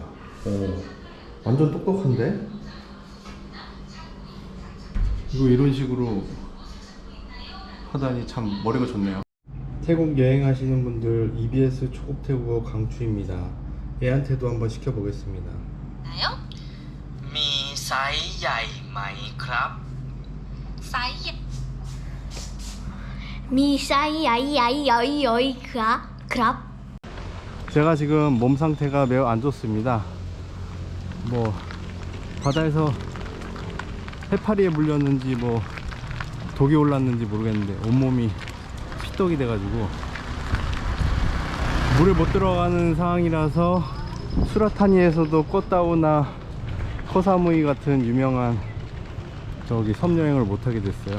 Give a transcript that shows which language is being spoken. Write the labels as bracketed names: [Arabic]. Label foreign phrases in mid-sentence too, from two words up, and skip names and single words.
[Korean] 오, 완전 똑똑한데? 이거 이런 식으로 하다니 참 머리가 좋네요. 태국 여행하시는 분들, EBS 초급 태국어 강추입니다. 애한테도 한번 시켜보겠습니다. 나요? [Thai] มีไซส์ใหญ่ไหมครับ ไซส์ มีไซส์ ใหญ่ ครับ. [Korean] 제가 지금 몸 상태가 매우 안 좋습니다. 뭐 바다에서 해파리에 물렸는지 뭐 독이 올랐는지 모르겠는데 온몸이 피떡이 돼가지고 물에 못 들어가는 상황이라서 수라타니에서도 껐다오나 코사무이 같은 유명한 저기 섬 여행을 못하게 됐어요.